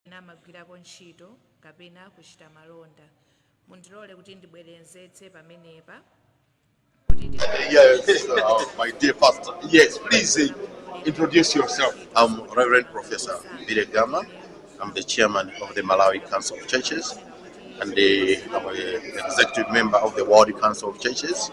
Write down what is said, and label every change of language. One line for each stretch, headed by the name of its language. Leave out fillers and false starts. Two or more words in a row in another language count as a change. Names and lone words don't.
Nyanja: namagwirako ntchito kapena kuchita malonda. Mundilole kuti ndibwerenzetse pamenepa.
English: Yes, my dear pastor. Yes, please introduce yourself. I'm Reverend Professor Biregama. I'm the chairman of the Malawi Council of Churches, and I'm an executive member of the World Council of Churches.